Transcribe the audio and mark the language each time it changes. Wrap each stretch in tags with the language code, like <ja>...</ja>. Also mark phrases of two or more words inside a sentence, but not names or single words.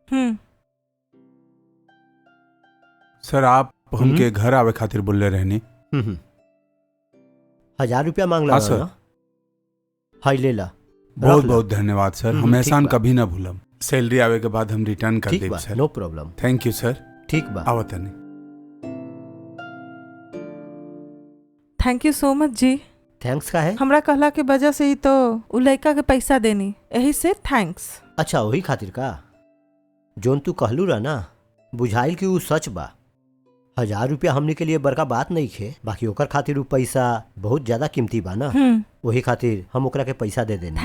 <bho>सर आप हमके घर आवे खातिर बोलले रहनी। 1000 रुपया मांगला हाँ सर। ना? हाय ले ला। बहुत बहुत धन्यवाद सर। हम एहसान ठीक बा। कभी ना भूलम। सैलरी आवे के बाद हम रिटर्न कर ठीक देब बा, सर।</bho> <en>No problem. Thank you sir.</en> <bho>ठीक बा। आवत नहीं।</bho> <en>Thank you so much जी।</en> <bho>थैंक्स का है? हमरा कहला के वजह से ही तो उ लड़का के पैसा देनी, यही से थैंक्स। अच्छा वही खातिर का? जोन तू कहलू रहा ना, बुझाइल कि ऊ सच बा। 1000 रुपया हमने के लिए बड़का बात नहीं खे, बाकी ओकर खातिर ऊ पैसा बहुत ज्यादा कीमती बा ना, वही खातिर हम ओकरा के पैसा दे देनी।</bho>